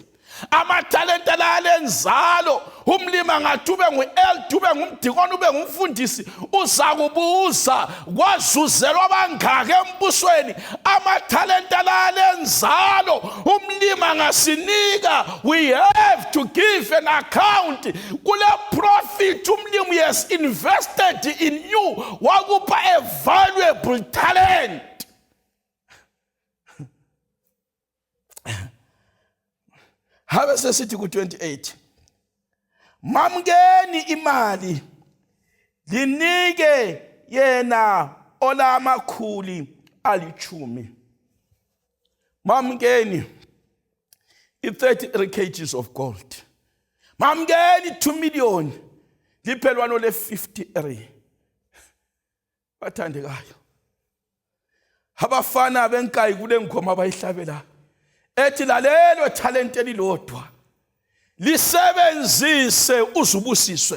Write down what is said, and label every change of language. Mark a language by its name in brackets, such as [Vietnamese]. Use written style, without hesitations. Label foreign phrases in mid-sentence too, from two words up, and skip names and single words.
[North Ndebele] Amathalenta la lenzalo, umlimi angathi ube ngu-elder, ube ngumdikoni, ube ngumfundisi, uza kubuza wazuzelwa abangaka embusweni. Amathalenta la lenzalo, umlimi angasinika, [English] we have to give an account. Kule profit umlimi has invested in you, wakupha a valuable talent. [North Ndebele] Habe sesithi ku-28, mamukeni imali linike yena olamakhuli alichumi. Mamukeni i-33 kgs of gold. Mamukeni 2 million liphelwano le-53. Bathandekayo, abafana benkayi kule ngoma abayihlabela ethi lalelo talente lilodwa lisebenzise uzubusiswe.